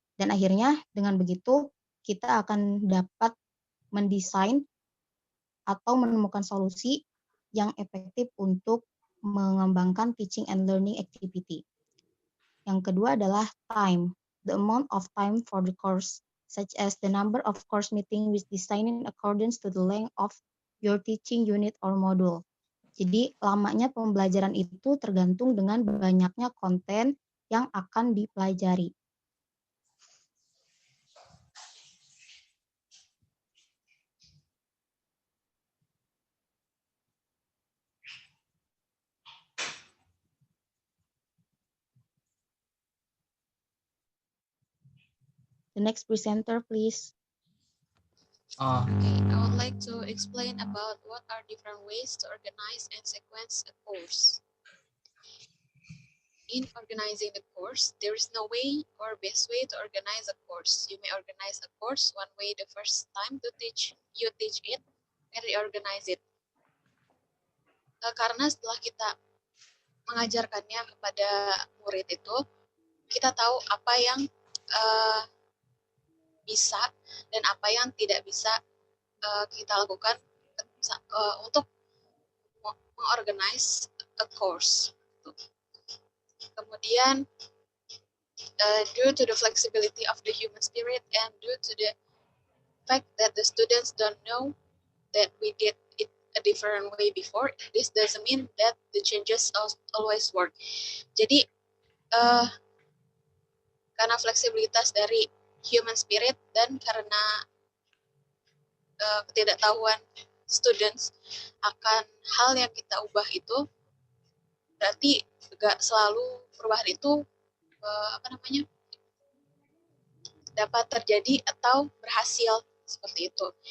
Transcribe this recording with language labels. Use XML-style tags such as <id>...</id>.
<id>Dan akhirnya dengan begitu, kita akan dapat mendesain atau menemukan solusi yang efektif untuk mengembangkan</id> <en>teaching and learning activity.</en> <id>Yang kedua adalah</id> <en>time, the amount of time for the course, such as the number of course meeting with designed in accordance to the length of your teaching unit or module.</en> <id>Jadi lamanya pembelajaran itu tergantung dengan banyaknya konten yang akan dipelajari.</id> <en>The next presenter, please. Okay, I would like to explain about what are different ways to organize and sequence a course. In organizing the course, there is no way or best way to organize a course. You may organize a course one way the first time you teach it and reorganize it.</en> <id>Karena setelah kita mengajarkannya kepada murid itu, kita tahu apa yang bisa dan apa yang tidak bisa kita lakukan untuk mengorganize a course.</id> <en>Kemudian, due to the flexibility of the human spirit and due to the fact that the students don't know that we did it a different way before, this doesn't mean that the changes always work.</en> <id>Jadi, karena fleksibilitas dari human spirit dan karena ketidaktahuan students akan hal yang kita ubah itu, berarti gak selalu perubahan itu dapat terjadi atau berhasil seperti itu.</id>